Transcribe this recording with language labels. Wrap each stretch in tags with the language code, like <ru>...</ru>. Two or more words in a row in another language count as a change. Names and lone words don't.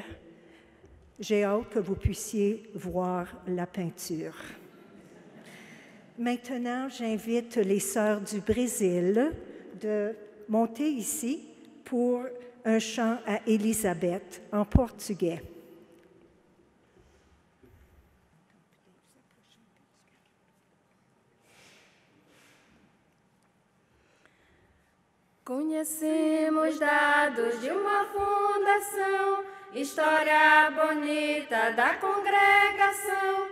<fr>J'ai hâte que vous puissiez voir la peinture. Maintenant, j'invite les sœurs du Brésil de monter ici pour un chant à Élisabeth en portugais.</fr> <pt>Conhecemos dados de uma fundação, história bonita da congregação.</pt>